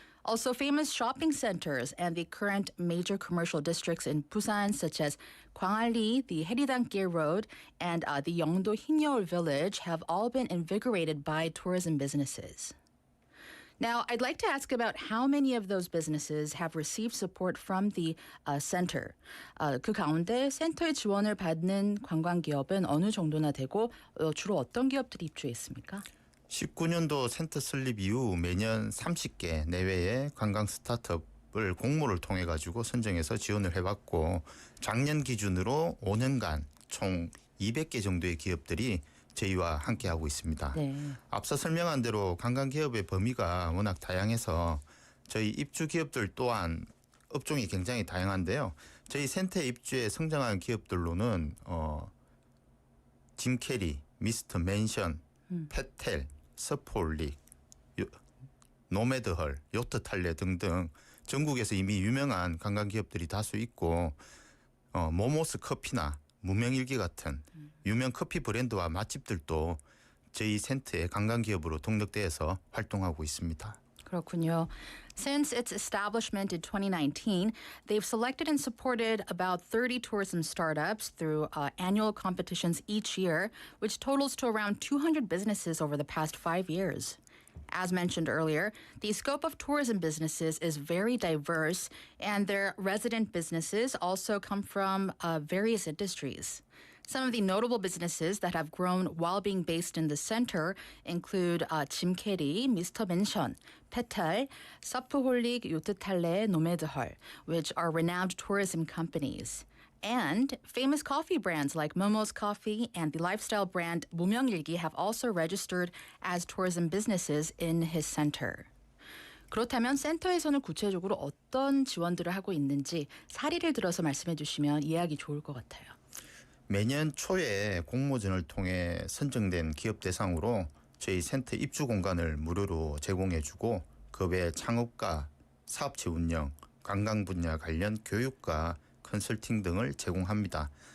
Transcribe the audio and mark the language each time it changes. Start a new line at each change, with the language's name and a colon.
English: Also, famous shopping centers and the current major commercial districts in Busan, such as Gwangalli, the Haeridanggil Road, and the Yeongdo Hinyeol Village, have all been invigorated by tourism businesses. Now, I'd like to ask about how many of those businesses have received support from the center.
Korean: 그 가운데 센터의 지원을 받는 관광기업은 어느 정도나 되고 주로 어떤 기업들이 입주했습니까? 19년도 센터 설립 이후 매년 30개 내외의 관광 스타트업을 공모를 통해 가지고 선정해서 지원을 해왔고 작년 기준으로 5년간 총 200개 정도의 기업들이 저희와 함께하고 있습니다. 네. 앞서 설명한 대로 관광기업의 범위가 워낙 다양해서 저희 입주 기업들 또한 업종이 굉장히 다양한데요. 저희 센터에 입주해 성장한 기업들로는 짐캐리, 미스터 맨션, 페텔, 서폴릭, 노매드헐, 요트 탈레 등등 전국에서 이미 유명한 관광기업들이 다수 있고 모모스 커피나 무명일기 같은 유명 커피 브랜드와 맛집들도 저희 센터의 관광기업으로 등록되어서 활동하고 있습니다. 그렇군요.
English: Since its establishment in 2019, they've selected and supported about 30 tourism startups through annual competitions each year, which totals to around 200 businesses over the past 5 years. As mentioned earlier, the scope of tourism businesses is very diverse, and their resident businesses also come from various industries. Some of the notable businesses that have grown while being based in the center include
Korean: 짐캐리,
English: Mr. Mansion, Petal,
Korean: 서프홀릭, 요트탈레, 노매드헐,
English: which are renowned tourism companies. And famous coffee brands like Momo's Coffee and the lifestyle brand
Korean: 무명일기
English: have also registered as tourism businesses in his center.
Korean: 그렇다면 센터에서는 구체적으로 어떤 지원들을 하고 있는지 사례를 들어서 말씀해 주시면 이해하기 좋을 것 같아요. 매년 초에 공모전을 통해 선정된 기업 대상으로 저희 센터 입주 공간을 무료로 제공해주고 그 외 창업과 사업체 운영, 관광 분야 관련 교육과 컨설팅 등을 제공합니다.